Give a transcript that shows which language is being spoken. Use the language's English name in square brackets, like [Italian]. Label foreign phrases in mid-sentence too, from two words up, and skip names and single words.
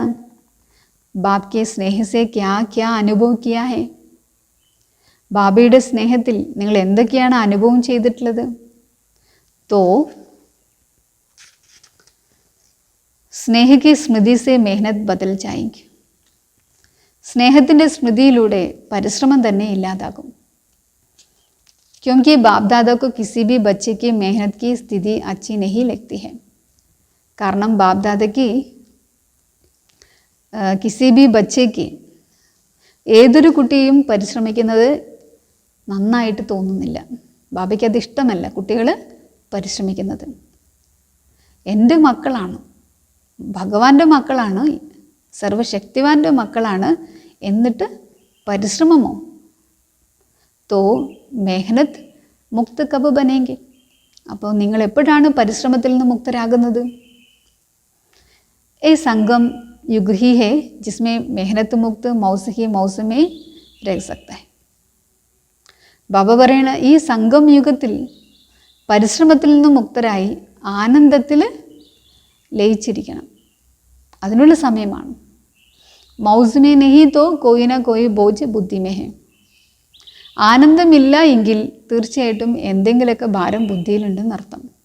[Hindi] बाब के स्नेह से क्या क्या अनुभव किया है, [Malayalam] ബാബയുടെ സ്നേഹത്തിൽ നിങ്ങൾ എന്തൊക്കെയാണ് അനുഭവം ചെയ്തിട്ടുള്ളത്? [Hindi] तो स्नेह की स्मृति से मेहनत बदल जायेगी. [Malayalam] സ്നേഹത്തിൻ്റെ സ്മൃതിയിലൂടെ പരിശ്രമം തന്നെ ഇല്ലാതാകും. [Hindi] क्योंकि बाप दादा को किसी भी बच्चे की मेहनत की स्थिति अच्छी नहीं लगती है. [Malayalam] കാരണം ബാപ് ദാദയ്ക്ക് [Hindi] किसी भी [Malayalam] ബച്ചയ്ക്ക്, ഏതൊരു കുട്ടിയും പരിശ്രമിക്കുന്നത് നന്നായിട്ട് തോന്നുന്നില്ല. ബാബയ്ക്ക് അത് ഇഷ്ടമല്ല കുട്ടികൾ പരിശ്രമിക്കുന്നത്. എൻ്റെ മക്കളാണ്, ഭഗവാന്റെ മക്കളാണ്, സർവശക്തിവാൻ്റെ മക്കളാണ്, എന്നിട്ട് പരിശ്രമമോ? [Hindi] तो मेहनत मुक्त कब बनेंगे. [Malayalam] അപ്പോൾ നിങ്ങൾ എപ്പോഴാണ് പരിശ്രമത്തിൽ നിന്ന് മുക്തരാകുന്നത്? [Hindi] ए संगम युग ही है जिसमें मेहनत मुक्त मौस ही मौस में रह सकता है. [Malayalam] ബാബ പറയണ ഈ സംഗം യുഗത്തിൽ പരിശ്രമത്തിൽ നിന്ന് മുക്തരായി ആനന്ദത്തിൽ ലയിച്ചിരിക്കണം. അതിനുള്ള സമയമാണ്. [Hindi] मौस में नहीं तो कोई न कोई बोझ बुद्धि में है. [Malayalam] ആനന്ദമില്ല എങ്കിൽ തീർച്ചയായിട്ടും എന്തെങ്കിലുമൊക്കെ ഭാരം ബുദ്ധിയിലുണ്ടെന്നർത്ഥം.